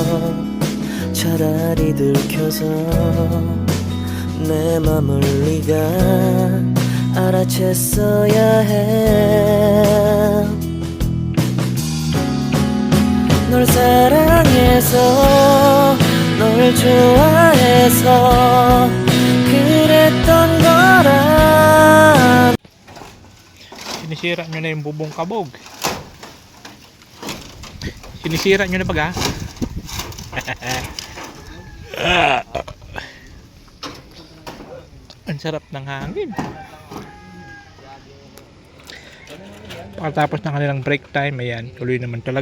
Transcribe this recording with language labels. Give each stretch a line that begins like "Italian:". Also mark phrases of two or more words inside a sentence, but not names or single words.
Korean: 차라리 들켜서 내 맘을 네가 알아챘어야 해 널 사랑해서 널 좋아해서 그랬던 거라
Filipino: Sinisira nyo na yung bubong kabog. Sinisira nyo na baga? Ang sarap ng hangin. Pagkatapos ng kanilang break time, ayan, tuloy naman talaga.